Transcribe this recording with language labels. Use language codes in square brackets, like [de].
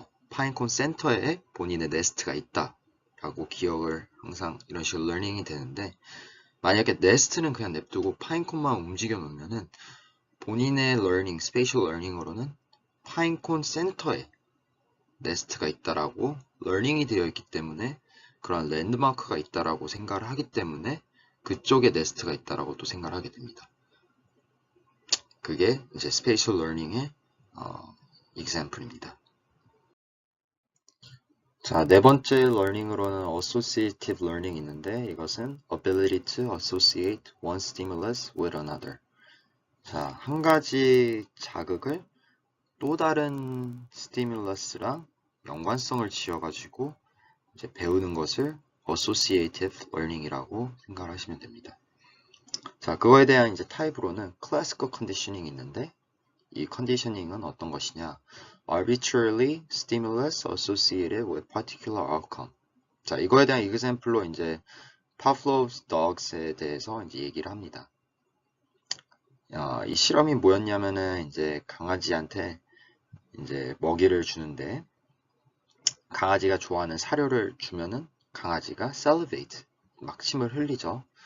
[ko] 파인콘 센터에 본인의 네스트가 있다 라고 기억을 항상 이런 식으로 러닝이 되는데, 만약에 네스트는 그냥 냅두고 파인콘만 움직여 놓으면은 본인의 러닝, 스페이셜 러닝으로는 파인콘 센터에 네스트가 있다라고 러닝이 되어 있기 때문에 그런 랜드마크가 있다라고 생각을 하기 때문에 그쪽에 네스트가 있다라고 또 생각을 하게 됩니다. 그게 이제 스페이셜 러닝의 example입니다. 자, 네 번째 learning으로는 associative learning 있는데, 이것은 [en] ability to associate one stimulus with another. [ko] 자, 한 가지 자극을 또 다른 스티뮬러스랑 연관성을 지어가지고 이제 배우는 것을 associative learning이라고 생각하시면 됩니다. 자, 그거에 대한 이제 타입으로는 classical conditioning이 있는데 이 컨디셔닝은 어떤 것이냐? [en] arbitrarily stimulus associated with particular outcome. [ko] 자, 이거에 대한 example로 이제 Pavlov's dogs에 대해서 이제 얘기를 합니다. 이 실험이 뭐였냐면은 이제 강아지한테 이제 먹이를 주는데 강아지가 좋아하는 사료를 주면은 강아지가 salivate, 막 침을 흘리죠.